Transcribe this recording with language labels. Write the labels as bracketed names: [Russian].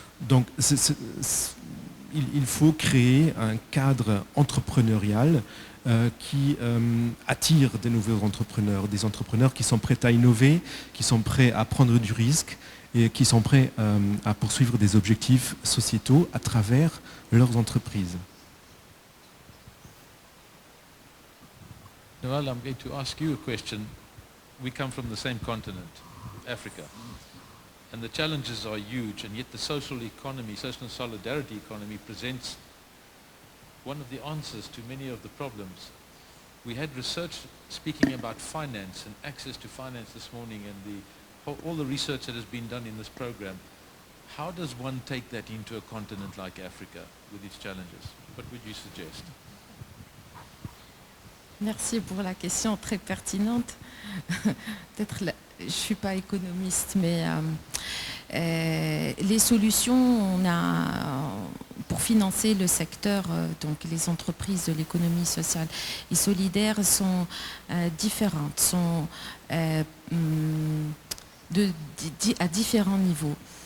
[French] Donc, il faut créer un cadre entrepreneurial qui attire de nouveaux entrepreneurs, des entrepreneurs qui sont prêts à innover, qui sont prêts à prendre du risque et qui sont prêts à poursuivre des objectifs sociétaux à travers leurs entreprises. [English] Noel, I'm going to ask you a question. We come from the same continent, Africa, and the challenges are huge, and yet the social economy, social solidarity economy presents one of the answers to many of the problems. We had research speaking about finance and access to finance this morning, and all the research that has been done in this program. How does one take that into a continent like Africa with its challenges? What would you suggest? [French] Merci pour la question très pertinente. Peut-être, je ne suis pas économiste, mais les solutions pour financer le secteur, donc les entreprises de l'économie sociale et solidaire sont différentes, sont à différents niveaux.